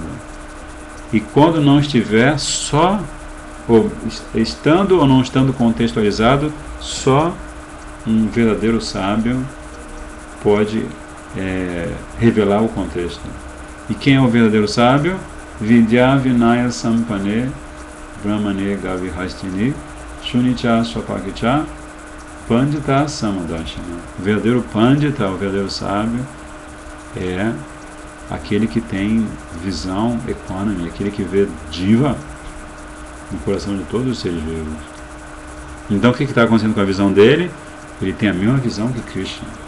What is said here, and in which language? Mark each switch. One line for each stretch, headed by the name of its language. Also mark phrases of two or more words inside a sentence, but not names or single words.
Portuguese: E quando não estiver estando ou não estando contextualizado, só um verdadeiro sábio pode revelar o contexto. E quem é o verdadeiro sábio?
Sanskrit: विद्या विनय सम्पन्ने ब्राह्मणे गविहस्तिनि शुनिच श्वपाकेच पण्डिता समदर्शिनः.
Portuguese: O verdadeiro Pandita, o verdadeiro sábio, é aquele que tem visão equânime, aquele que vê Jiva no coração de todos os seres vivos. Então o que está acontecendo com a visão dele? Ele tem a mesma visão que Krishna.